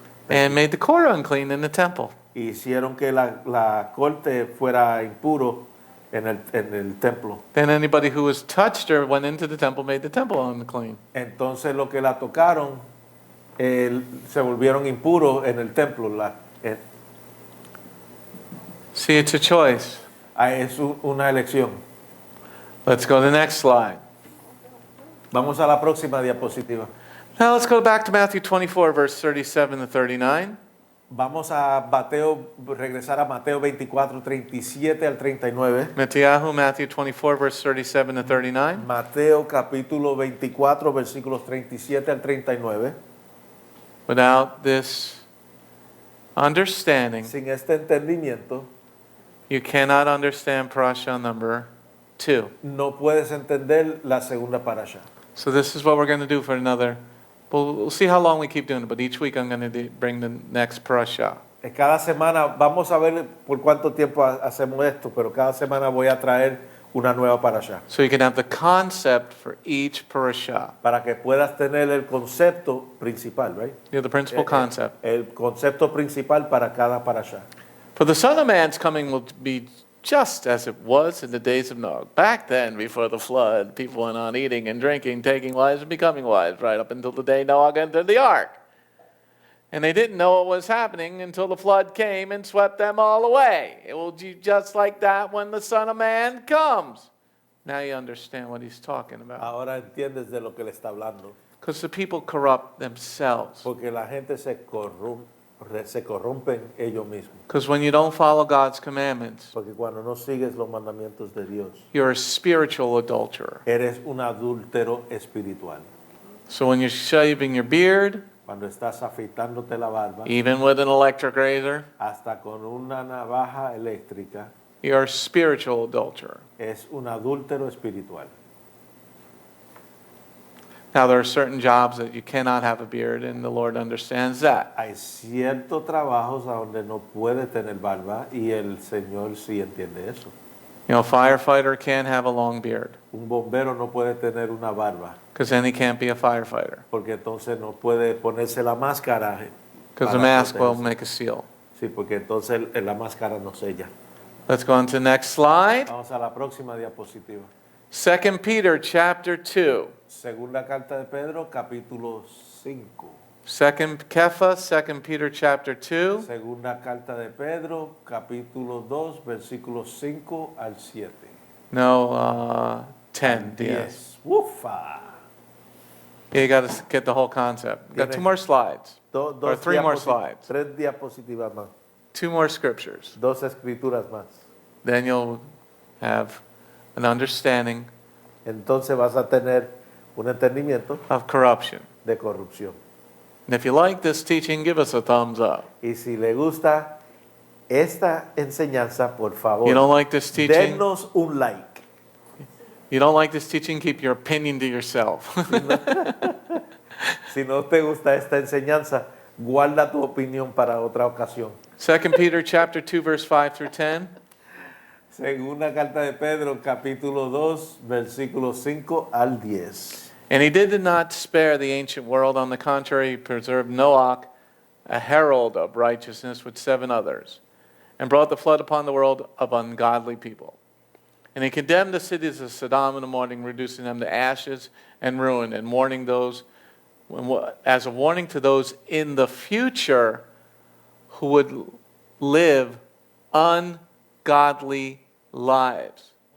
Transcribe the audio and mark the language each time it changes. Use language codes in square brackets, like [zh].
[en] And made the court unclean in the temple. [es] Hicieron que la corte fuera impuro en el templo. [en] Then anybody who was touched her went into the temple, made the temple unclean. [es] Entonces lo que la tocaron se volvieron impuros en el templo. [en] See, it's a choice. [es] Es una elección. [en] Let's go to the next slide. [es] Vamos a la próxima diapositiva. [en] Now let's go back to Matthew 24, verse 37 to 39. [es] Vamos a regresar a Mateo 24, 37 al 39. [en] Matthew 24, verse 37 to 39. [es] Mateo capítulo 24, versículos 37 al 39. [en] Without this understanding, [es] Sin este entendimiento, [en] you cannot understand Parasha number 2. [es] no puedes entender la segunda parasha. [en] So this is what we're going to do for another. We'll see how long we keep doing it, but each week I'm going to bring the next Parasha. [es] Cada semana, vamos a ver por cuánto tiempo hacemos esto, pero cada semana voy a traer una nueva parasha. [en] So you can have the concept for each Parasha. [es] Para que puedas tener el concepto principal, [en] right? You know, the principal concept. [es] El concepto principal para cada parasha. [en] For the Son of Man's coming will be just as it was in the days of Noah. Back then, before the flood, people went on eating and drinking, taking wives and becoming wives, right up until the day Noah entered the ark. And they didn't know what was happening until the flood came and swept them all away. It will be just like that when the Son of Man comes. Now you understand what he's talking about. [es] Ahora entiendes de lo que le está hablando. [en] Because the people corrupt themselves. [es] Porque la gente se corrompen ellos mismos. [en] Because when you don't follow God's commandments, [es] Porque cuando no sigues los mandamientos de Dios, [en] you're a spiritual adulterer. [es] eres un adúltero espiritual. [en] So when you're shaving your beard, [es] Cuando estás afeitándote la barba, [en] even with an electric razor, [es] hasta con una navaja eléctrica, [en] you're a spiritual adulterer. [es] es un adúltero espiritual. [en] Now, there are certain jobs that you cannot have a beard, and the Lord understands that. [es] Hay ciertos trabajos a donde no puede tener barba y el Señor sí entiende eso. [en] You know, a firefighter can't have a long beard, [es] Un bombero no puede tener una barba [en] because then he can't be a firefighter, [es] porque entonces no puede ponerse la máscara. [en] because the [es] para [en] mask will [es] protegerse. [en] make a seal. [es] Sí, porque entonces la máscara no sella. [en] Let's go on to the next slide. [es] Vamos a la próxima diapositiva. [en] 2 Peter chapter 2. [es] Segunda carta de Pedro, capítulo 5. [en] 2 Peter chapter 2. [es] Segunda carta de Pedro, capítulo 2, versículos 5 al 7. [en] No, 10. Yes. [es] 10. Ufa. [en] You got to get the whole concept. Got 2 more slides. Or 3 more slides. [es] 3 diapositivas más. [en] 2 more scriptures. [es] 2 escrituras más. [en] Then you'll have an understanding [es] Entonces vas a tener un entendimiento [en] of corruption. [es] de corrupción. [en] And if you like this teaching, give us a thumbs up. [es] Y si le gusta esta enseñanza, por favor, [en] You don't like this teaching? [es] denos un like. [en] You don't like this teaching? Keep your opinion to yourself. [es] Si no te gusta esta enseñanza, guarda tu opinión para otra ocasión. [en] 2 Peter chapter 2, verse 5 through 10. [es] Segunda carta de Pedro, capítulo 2, versículos 5 al 10. [en] And he did not spare the ancient world. On the contrary, he preserved Noach, a herald of righteousness with 7 others, and brought the flood upon the world of ungodly people. And he condemned the cities of Sodom in the morning, reducing them to ashes and ruin, and warning those, as a warning to those in the future who would live ungodly lives.